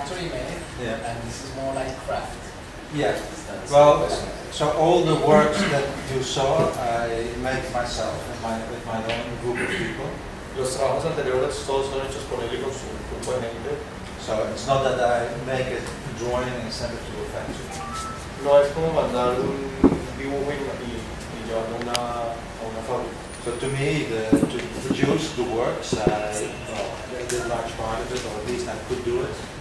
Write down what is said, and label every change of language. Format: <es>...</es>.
<en>Yeah, well, so all the works that you saw, I made myself with my own group of people.</en> <es>Los trabajos anteriores todos son hechos por él y con su grupo de gente.</es> <en>So it's not that I make it, a drawing and send it to a factory.</en> <es>No, es como mandar un dibujo y llevarlo a una fábrica.</es> <en>So to me, to produce the works, I did large part of it, or at least I could do it.</en>